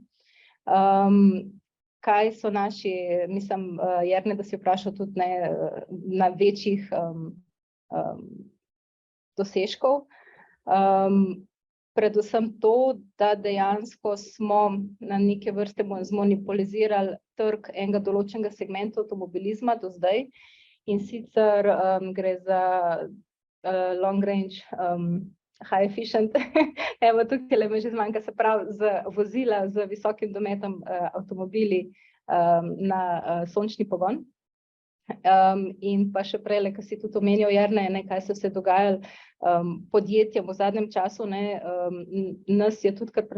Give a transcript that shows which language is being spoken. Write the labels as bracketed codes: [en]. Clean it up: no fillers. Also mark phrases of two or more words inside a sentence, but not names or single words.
[sl] Kaj so naši, mislim, Jerne, da si vprašal tudi na večjih dosežkov. Predvsem to, da dejansko smo na neke vrste zmonopolizirali trg enega določenega segmenta avtomobilizma do zdaj, in sicer gre za [en] long range, high efficient, [sl] evo tukaj le me že zmanjka, se pravi z vozila z visokim dometom avtomobili na sončni pogon. In pa še prej, ko si tudi omenjal, Jerne, kaj se vse dogajalo podjetjem v zadnjem času, nas je tudi kar